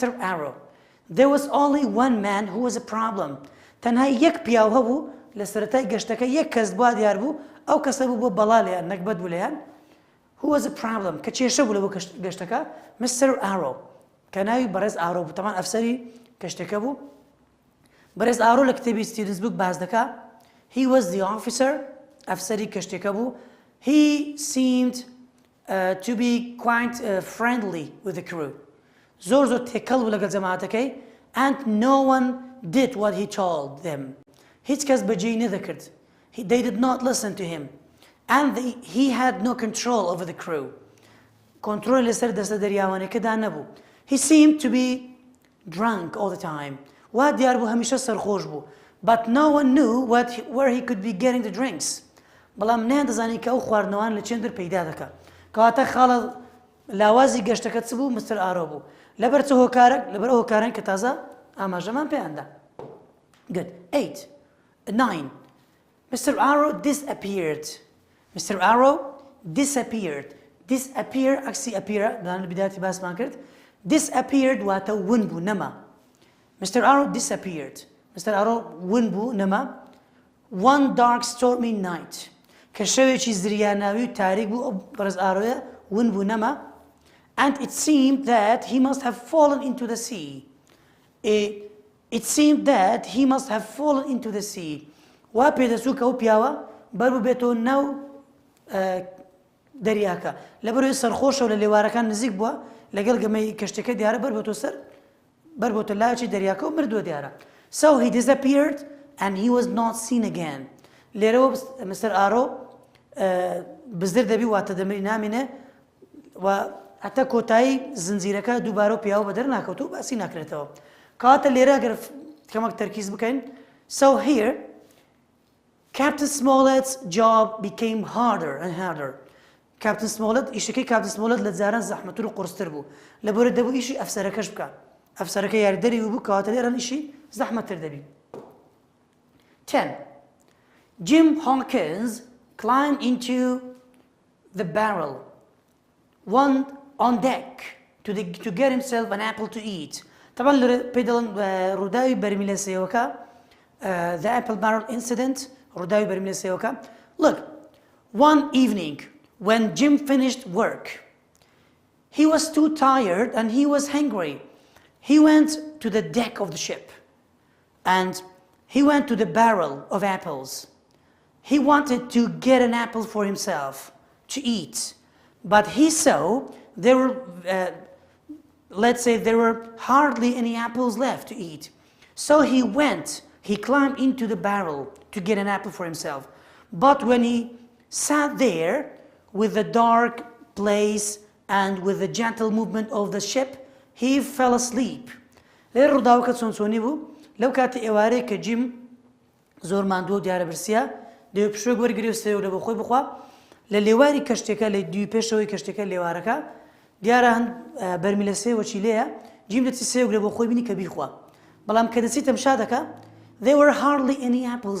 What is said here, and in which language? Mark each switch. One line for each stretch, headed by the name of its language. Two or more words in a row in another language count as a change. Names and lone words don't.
English: Arrow There was only one man who was a problem
Central Kurdish: تەنها یەک پیاو هەبوو لە سەرەتای گەشتەکە یەک کەس بوا دیار بوو ئەو کەسە بوو بۆ بەڵا لێیان نەکبەت بوو لێیان
English: Who was a problem
Central Kurdish: کە کێشە بوو لە بۆ گەشتەکە Mr. Arrow کە ناوی بەڕێز ئارۆ بوو تەمان ئەفسەری کەشتەکە بوو بەڕێز ئارۆ لە کتێبی ستیونز بوو باز دەکا
English: He was the officer
Central Kurdish: ئەفسەری کەشتێکە بوو
English: He seemed to be quite friendly with the crew
Central Kurdish: زۆر تێکەڵ بوو لەگەڵ جەماعەتەکەی
English: and no one did what he told them
Central Kurdish: هیچ کەس بەجێی نەدەکرد
English: they did not listen to him and he had no control over the crew
Central Kurdish: کۆنتڕۆل لەسەر دەستە دەریاوانەکەدا نەبوو
English: he seemed to be drunk all the time
Central Kurdish: وا دیار بوو هەمیشە سەرخۆش بوو
English: but no one knew where he could be getting the drinks
Central Kurdish: بەڵام نیان دەزانی کە ئەو خواردنەوان لە چێندر پەیدا دەکات کەواتە خاڵە لاوازی گەشتەکە چ بوو مستر ئارۆ بوو لەبەر چ هۆکارێک لەبەر هۆکاران کە تازە ئاماژەمان پێیاندا good 8 9 Mr.
English: Arrow disappeared Mr. Arrow disappeared disappear
Central Kurdish: عکسی appear دەڵێن لە بیداەتی باسمان کرد disappeared واتە ون بوو نەما Mr.
English: Arrow disappeared Mr. Arrow
Central Kurdish: ون بوو نەما
English: one dark stormy night
Central Kurdish: کە شەوێکی زریاناوی و تاریک بوو ئەو بەڕێز ئارۆیە ون بوو نەما
English: and it seemed that he must have fallen into the sea it seemed that he must have fallen into the sea
Central Kurdish: وا پێدەچوو کە ئەو پیاوە بەر بوو بێتەوە ناو دەریاکە لەبەرەوەی سەرخۆشە و لە لێوارەکان نزیک بووە لەگەڵ گەمەی کەشتەکە دیارە بەربۆتۆ سەر بەربۆتە لایەکی دەریاکە و مردووە دیارە
English: so he disappeared and he was not seen again
Central Kurdish: لێرەوە مستەر ئارۆ بزر دەبی واتە دەمری نامێنێ و حتا کۆتایی زنجیرەکە دووبارە و پیاوە بەدەر ناکەوت و باسی ناکرێتەوە کاتە لێرە گەر کەمەک تەرکیز بکەین
English: so here Captain Smollett's job became harder and harder
Central Kurdish: Captain Smollett ئیشەکەی Captain Smollett لە جاران زەحمەتتر و قورستر بوو لەبەرە دەبوو ئیشی ئەفسەرەکەش بکە ئەفسەرەکە یاریدەری بوو کەواتە لێرەن ئیشی زەحمەتتر دەبی 10
English: Jim Hawkins climbed into the barrel on deck to get himself an apple to eat
Central Kurdish: طبعا پێدەڵن ڕووداوی بەرمیلە سێوەکە
English: the apple barrel incident
Central Kurdish: ڕووداوی بەرمیلە سێوەکە
English: look one evening when Jim finished work he was too tired and he was hungry he went to the deck of the ship and he went to the barrel of apples he wanted to get an apple for himself to eat but he saw there were let's say there were hardly any apples left to eat so he climbed into the barrel to get an apple for himself but when he sat there with the dark place and with the gentle movement of the ship he fell asleep
Central Kurdish: لێرە ڕووداوەکە چۆنچۆنی بوو لەو کاتی ئێوارەیە کە جیم زۆر ماندووە و دیارە برسیە دەوێت پشوێک وەرگری و سێو لە بۆ خۆی بخوا لە لێواری کەشتێکە لە دوی پێشەوەی کەشتێکە لێوارەکە دیارە هەند بەرمیلە سێوەچی لێیە جیم دەچی سێوک لە بۆ خۆی بینی کە بیخوا بەڵام کە دەچی تەمشا دەکە
English: there were hardly any apples